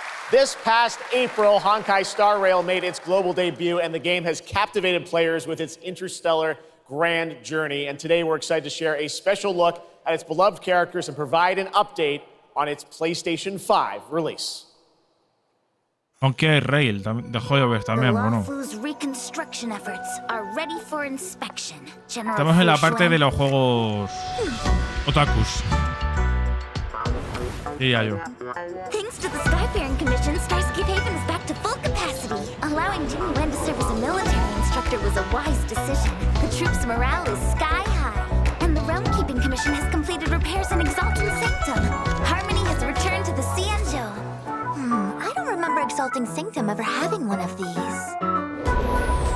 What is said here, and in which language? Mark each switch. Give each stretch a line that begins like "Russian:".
English: This past April, Honkai Star Rail made its global debut, and the game has captivated players with its interstellar grand journey. And today we're excited to share a special look at its beloved characters and provide an update on its PlayStation 5 release.
Spanish: Honkai Rail de Juegos también, bueno. Estamos en la parte de los juegos otakus.
English: Yeah, yo. Thanks to the Skyfaring Commission, Starscape Haven is back to full capacity. Allowing Jimmy Wen to serve as a military instructor was a wise decision. The troops' morale is sky high. And the Realm Keeping Commission has completed repairs in Exalting Sanctum. Harmony has returned to the Cianjo. I don't remember Exalting Sanctum ever having one of these.